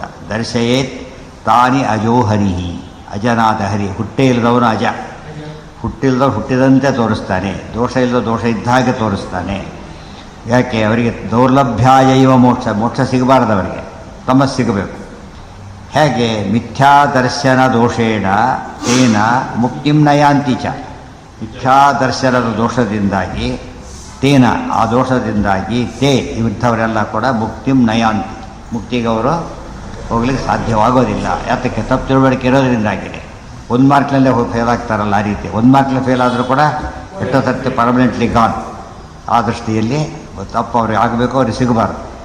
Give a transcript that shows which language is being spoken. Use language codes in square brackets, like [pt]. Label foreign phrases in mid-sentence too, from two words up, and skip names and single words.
[sa] ದರ್ಶಯೇತ್ ತಾನಿ ಅಜೋಹರಿಹಿ, [kn] ಅಜನಾದ ಹರಿ. ಹುಟ್ಟೇ ಇಲ್ಲದವನು ಅಜ, ಹುಟ್ಟಿಲ್ಲದವ್ರು ಹುಟ್ಟಿದಂತೆ ತೋರಿಸ್ತಾನೆ, ದೋಷ ಇಲ್ಲದ ದೋಷ ಇದ್ದ ಹಾಗೆ ತೋರಿಸ್ತಾನೆ. ಯಾಕೆ? ಅವರಿಗೆ ದೌರ್ಲಭ್ಯಾಯೈವ ಮೋಕ್ಷ, ಮೋಕ್ಷ ಸಿಗಬಾರ್ದು ಅವರಿಗೆ, ತಮಸ್ಸು ಸಿಗಬೇಕು. [sa] ಹೇಗೆ? ಮಿಥ್ಯಾದರ್ಶನ ದೋಷೇಣ ತೇನ ಮುಕ್ತಿಂ ನಯಾಂತಿ ಚ. [kn] ಮಿಥ್ಯಾದರ್ಶನದ ದೋಷದಿಂದಾಗಿ ತೇನ, ಆ ದೋಷದಿಂದಾಗಿ ತೇ ಇಂಥವರೆಲ್ಲ ಕೂಡ [sa] ಮುಕ್ತಿಂ ನಯಾಂತಿ, [kn] ಮುಕ್ತಿಗೆ ಅವರು ಹೋಗ್ಲಿಕ್ಕೆ ಸಾಧ್ಯವಾಗೋದಿಲ್ಲ. ಯಾತಕ್ಕೆ? ತಪ್ಪು ತಿಳುವಳಿಕೆ ಇರೋದ್ರಿಂದಾಗಿದೆ. ಒಂದು ಮಾರ್ಕ್ನಲ್ಲೇ ಹೋಗಿ ಫೇಲ್ ಆಗ್ತಾರಲ್ಲ, ಆ ರೀತಿ ಒಂದು ಮಾರ್ಕ್ನಲ್ಲಿ ಫೇಲ್ ಆದರೂ ಕೂಡ ಎಷ್ಟೋ ಸರ್ತಿ [en] permanently gone. [kn] ಆ ದೃಷ್ಟಿಯಲ್ಲಿ ತಪ್ಪು ಅವ್ರಿಗೆ ಆಗಬೇಕು, ಅವ್ರಿಗೆ ಸಿಗಬಾರ್ದು.